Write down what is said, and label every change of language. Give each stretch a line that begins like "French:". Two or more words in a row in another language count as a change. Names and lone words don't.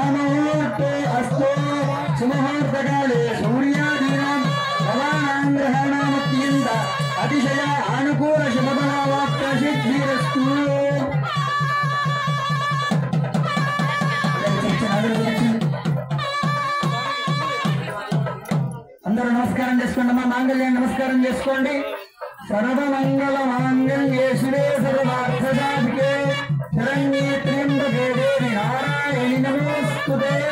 Sanskrit: मुहूर्ते अस्तु सुमुहूर्तकाले सूर्यादीनां भवानां ग्रहाणामत्यन्त अतिशय अनुकूल शुभफलवाप्तसिद्धिरस्तु।
Telugu: అందరూ నమస్కారం చేసుకోండి అమ్మా, మాంగళ్యం నమస్కారం చేసుకోండి.
Sanskrit: సర్వమంగళ మాంగళ్యే శివే సర్వార్థసాధికే శరణ్యే త్ర్యంబకే దేవి నారాయణి నమోస్తుతే.